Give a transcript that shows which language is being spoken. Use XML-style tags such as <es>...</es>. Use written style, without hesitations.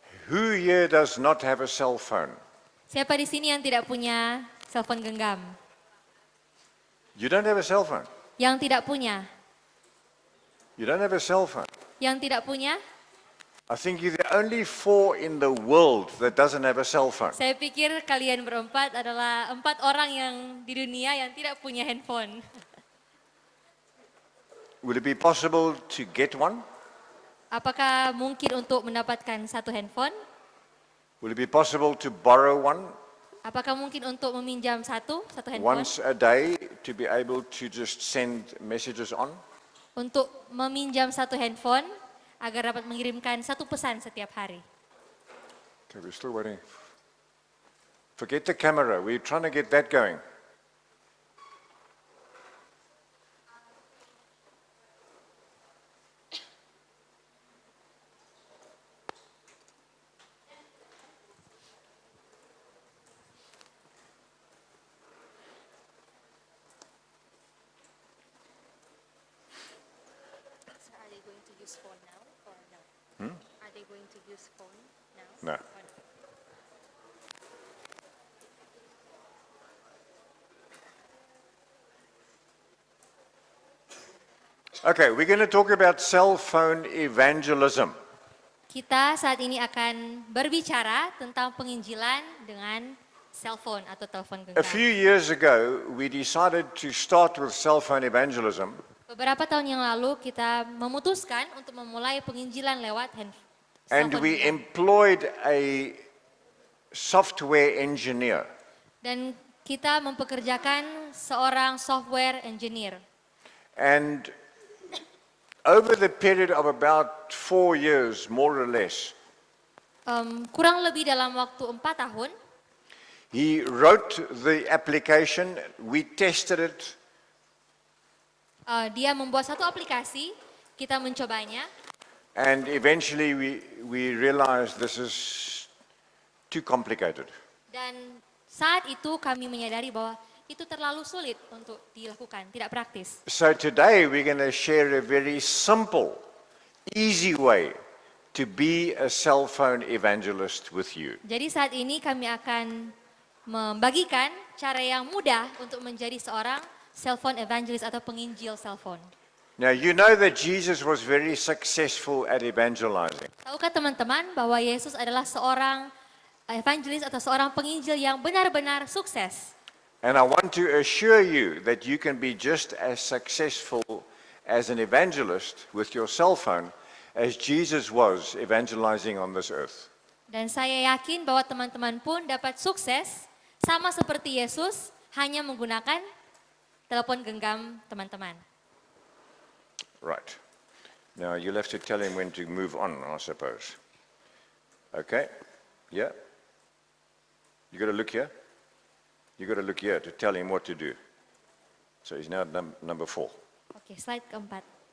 <en>Who here does not have a cell phone?</en> <id>Siapa di sini yang tidak punya telepon genggam?</id> <en>You don't have a cell phone.</en> <id>Yang tidak punya?</id> <en>You don't have a cell phone.</en> <id>Yang tidak punya?</id> <en>I think you're the only four in the world that doesn't have a cell phone.</en> <id>Saya pikir kalian berempat adalah 4 orang yang di dunia yang tidak punya handphone.</id> <en>Would it be possible to get one?</en> <id>Apakah mungkin untuk mendapatkan satu handphone?</id> <en>Would it be possible to borrow one</en> <id>Apakah mungkin untuk meminjam satu handphone?</id> <en>once a day to be able to just send messages on?</en> <id>Untuk meminjam satu handphone agar dapat mengirimkan satu pesan setiap hari.</id> <en>Okay, we're still waiting. Forget the camera. We're trying to get that going. Are they going to use phone now or no? Are they going to use phone now? No. Okay, we're going to talk about cell phone evangelism.</en> <id>Kita saat ini akan berbicara tentang penginjilan dengan cellphone atau telepon</id> <en>A few</en> <id>genggam.</id> <en>years ago, we decided to start with cell phone evangelism</en> <id>Beberapa tahun yang lalu kita memutuskan untuk memulai penginjilan lewat</id> <en>and</en> <id>cellphone</id> <en>we</en> <id>genggam.</id> <en>employed a software engineer.</en> <id>Dan kita mempekerjakan seorang software engineer.</id> <en>And over the period of about 4 years, more or less,</en> <id>Kurang lebih dalam waktu 4 tahun,</id> <en>he wrote the application, we tested it,</en> <id>dia membuat satu aplikasi, kita mencobanya,</id> <en>and eventually we realized this is too complicated.</en> <id>dan saat itu kami menyadari bahwa itu terlalu sulit untuk dilakukan, tidak praktis.</id> <en>So today we're going to share a very simple, easy way to be a cell phone evangelist with you.</en> <id>Jadi saat ini kami akan membagikan cara yang mudah untuk menjadi seorang cellphone evangelist atau penginjil cellphone.</id> <en>Now you know that Jesus was very successful at evangelizing.</en> <id>Tahukah teman-teman bahwa Yesus adalah seorang evangelis atau seorang penginjil yang benar-benar sukses.</id> <en>And I want to assure you that you can be just as successful as an evangelist with your cell phone as Jesus was evangelizing on this earth.</en> <id>Dan saya yakin bahwa teman-teman pun dapat sukses sama seperti Yesus hanya menggunakan telepon genggam teman-teman.</id> <en>Right. Now you'll have to tell him when to move on, I suppose. Okay? Yeah? You got to look here? You got to look here to tell him what to do. So he's now at number 4.</en> <id>Oke, slide keempat.</id>